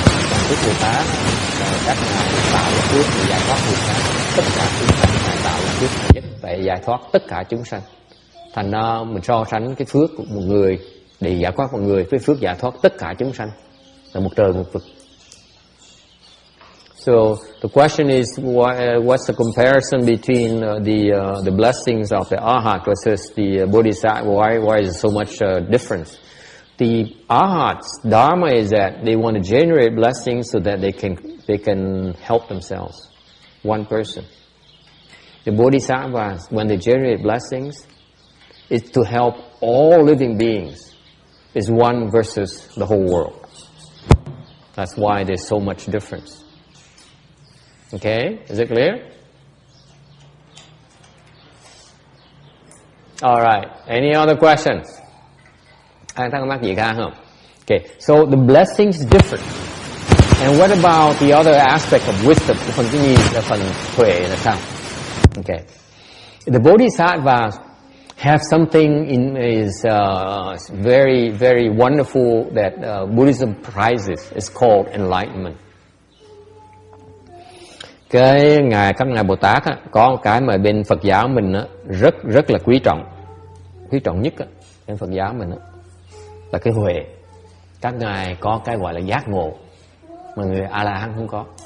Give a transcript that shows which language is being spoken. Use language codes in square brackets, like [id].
[vi] Còn phước Bồ Tát là các ngài tạo phước để giải thoát người khác. Tất cả chúng sanh ngài tạo phước để giải thoát tất cả chúng sanh. Thành ra mình so sánh cái phước của một người để giải thoát một người với phước giải thoát tất cả chúng sanh là một trời một vực. [en] So the question is, what's the comparison between the blessings of the Arhat versus the Bodhisattva? Why is there so much difference? The Arhat's Dharma is that they want to generate blessings so that they can help themselves, one person. The bodhisattvas, when they generate blessings, it's to help all living beings. It's one versus the whole world. That's why there's so much difference. Okay, is it clear? All right. Any other questions? [vi] Ai thắc mắc gì khác không? [en] Okay, so the blessings is different. And what about the other aspect of wisdom? [vi] The phần cái nhì là phần huệ là sao? [en] Okay. The bodhisattvas have something in is very, very wonderful that Buddhism prizes. It's called enlightenment. [vi] Các ngài Bồ Tát á, có cái mà bên Phật giáo mình á, rất là quý trọng nhất á, bên Phật giáo mình á, là cái huệ. Các ngài có cái gọi là giác ngộ mà người A La Hán không có.